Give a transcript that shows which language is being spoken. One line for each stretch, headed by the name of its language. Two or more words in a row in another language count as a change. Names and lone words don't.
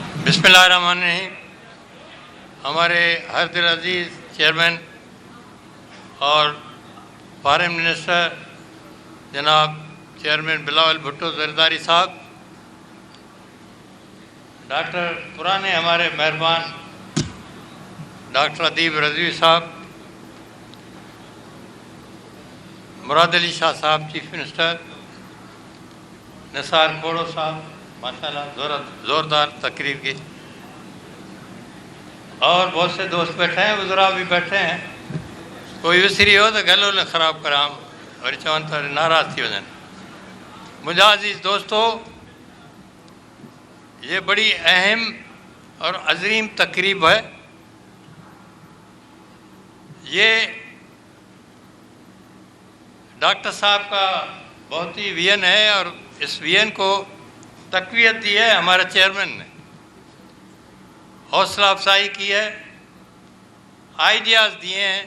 Urdu: بسم اللہ الرحمن الرحیم۔ ہمارے ہر دل عزیز چیئرمین اور
English: foreign minister
Urdu: جناب چیئرمین بلاول بھٹو زرداری صاحب، ڈاکٹر پرانے ہمارے مہربان ڈاکٹر ادیب رضوی صاحب, مراد علی شاہ صاحب
English: chief minister,
Urdu: نثار کھوڑو صاحب ماشاءاللہ زوردار تقریر کی، اور بہت سے دوست بیٹھے ہیں، وزراء بھی بیٹھے ہیں.
Sindhi: कोई विसरी हो तो गलो न ख़राब करां वरी चवनि था नाराज़ थी वञनि। मुंहिंजा अज़ीज़
Urdu: دوستوں، یہ بڑی اہم اور عظیم تقریب ہے. یہ ڈاکٹر صاحب کا بہت ہی وژن ہے اور اس وژن کو تقویت دی ہے ہمارے چیئرمین نے، حوصلہ افزائی کی ہے، آئیڈیاز دیے ہیں.